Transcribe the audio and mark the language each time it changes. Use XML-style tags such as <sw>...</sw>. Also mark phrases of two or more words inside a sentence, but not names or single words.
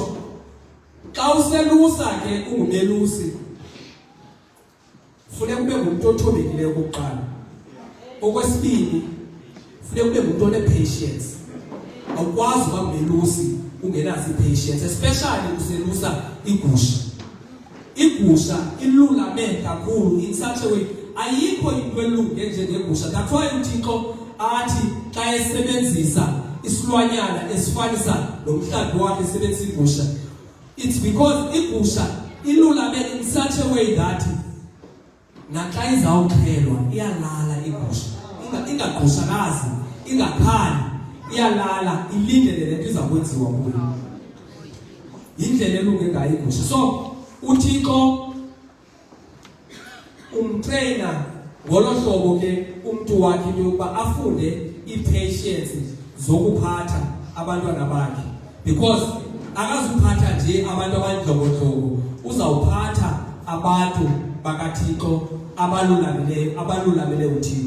<xh>Xa uselusa ke ungumelusi, funeka ube ngumuntu othobekileyo okokuqala. Okwesibini, funeka ube ngumuntu one-patience. Awukwazi ukuba ngumelusi ungenazo i-patience, especially uselusa igusha. Igusha ilulame kakhulu</xh> <en>in such a way.</en> <xh>Ayikho into elunge njengegusha.</xh> <en>That's why</en> <xh>uThixo athi xa esebenzisa isilwanyana esifanisa nomhlambi wakhe esebenzisa igusha,</xh> <en>it's because</en> <xh>igusha ilulame</xh> <en>in such a way that</en> <xh>naxa izawuxhelwa iyalala igusha, ingagqushakazi, ingakhali, iyalala ilindele lento iza kwenziwa kuyo. Yindlela elunge ngayo igusha. So uThixo umtrainer ngolo hlobo ke umuntu wakhe yokuba afunde i-patience zokuphatha abantwana bakhe, because akazuphatha nje abantu abandlongondlongo, uzawuphatha abantu bakaThixo abalulamele uThixo.</xh>